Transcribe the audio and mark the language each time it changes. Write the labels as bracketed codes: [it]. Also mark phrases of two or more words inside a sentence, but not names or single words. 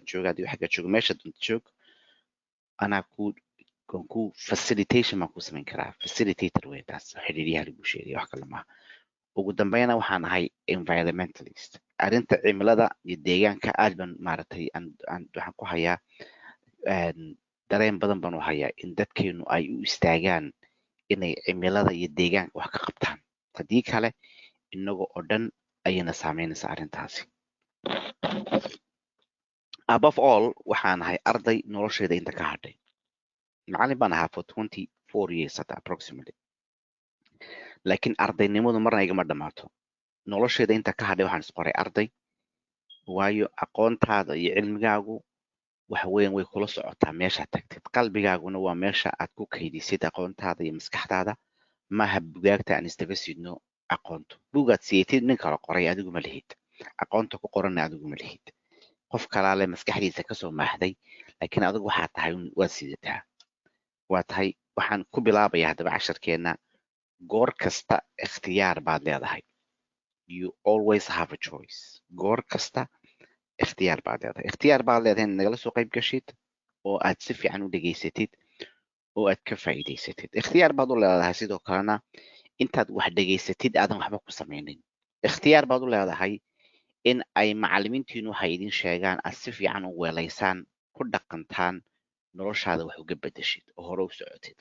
[so] jooga haddii xagga joogo meesha dunta joog anaa ku facilitation baan ku samayn karaa facilitator wey taas xidhiidhiyaha lagu sheegay wax kale maaha ugu dambeyna waxaan ahay environmentalist arrinta cimilada iyo deegaanka aad baan maaragtay waxaan ku hayaa dareen badan baan u hayaa in dadkeenu ay u istaagaan inay cimilada iyo deegaanka wax ka qabtaan haddii kale inaga oo dhan ayayna saameynaysaa arrintaasi [en] above all [so] waxaan ahay arday nolosheeda inta ka hadhay macallin baan ahaa [en] for 24 years [so] hata approximately laakiin ardaynimadu marna igama dhammaato nolosheeda inta ka hadhay waxaan isqoray arday waayo aqoontaada iyo cilmigaagu waxa weeyaan way kula socotaa meesha tagtid qalbigaaguna waa meesha aad ku kaydisid aqoontaada iyo maskaxdaada maaha bugaagta aan isdaba sidno aqoontu. Buugaad siiyatid nin kala qoray adigu ma lihid, aqoonta ku qoranna adigu ma lihid. qof kalaa leh maskaxdiisa kasoo maaxday, laakiin adigu waxaa tahay waad sidataa. waa tahay waxaan ku bilaabayaa haddaba casharkeenna. goor kasta ikhtiyaar baad leedahay. [en] You always have a choice. [so] goor kasta ikhtiyaar baad leedahay. ikhtiyaar baad leedahay inaad nagala soo qayb gashid oo aad si fiican u dhegaysatid oo aad ka faa'iidaysatid. ikhtiyaar baad u leedahay sidoo kalena intaad wax dhegaysatid aadan waxba ku samaynin. ikhtiyaar baad u leedahay in ay macallimiintiinu waxay idin sheegaan aad si fiican u weelaysaan, ku dhaqantaan, noloshaada wax uga bedeshid oo hore u socotid.